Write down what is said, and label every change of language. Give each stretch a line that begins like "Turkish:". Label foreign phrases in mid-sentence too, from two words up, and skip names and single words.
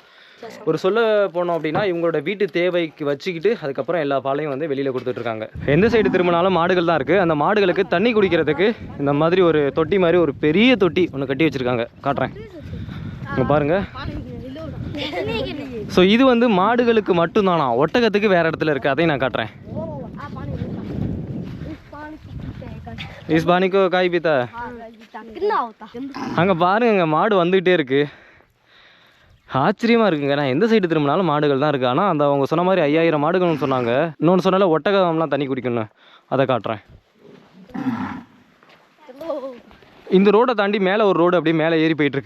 Tamil: ஒரு சொல்ல போனோம் அப்படின்னா இவங்களோட வீட்டு தேவைக்கு வச்சுக்கிட்டு அதுக்கப்புறம் எல்லா பாலையும் வந்து வெளியில் கொடுத்துட்ருக்காங்க. எந்த சைடு திரும்பினாலும் மாடுகள் தான் இருக்குது. அந்த மாடுகளுக்கு தண்ணி குடிக்கிறதுக்கு இந்த மாதிரி ஒரு தொட்டி மாதிரி ஒரு பெரிய தொட்டி ஒன்று கட்டி வச்சுருக்காங்க. காட்டுறேன், இங்கே பாருங்கள். ஸோ இது வந்து மாடுகளுக்கு மட்டும்தானா, ஒட்டகத்துக்கு வேறு இடத்துல இருக்குது, அதையும் நான் காட்டுறேன்.
Hindi: इस पानी को काई पीता है?
Tamil: அங்கே பாருங்க, மாடு வந்துகிட்டே இருக்குது. ஆச்சரியமாக இருக்குங்க. நான் எந்த சைடு திரும்பினாலும் மாடுகள் தான் இருக்குது. ஆனால் அந்த அவங்க சொன்ன மாதிரி 5000 மாடுகள்னு சொன்னாங்க. இன்னொன்று சொன்னால ஒட்டகம்லாம் தண்ணி குடிக்கணும், அதை காட்டுறேன். இந்த ரோடை தாண்டி மேலே ஒரு ரோடு அப்படியே மேலே ஏறி போயிட்டுருக்கு.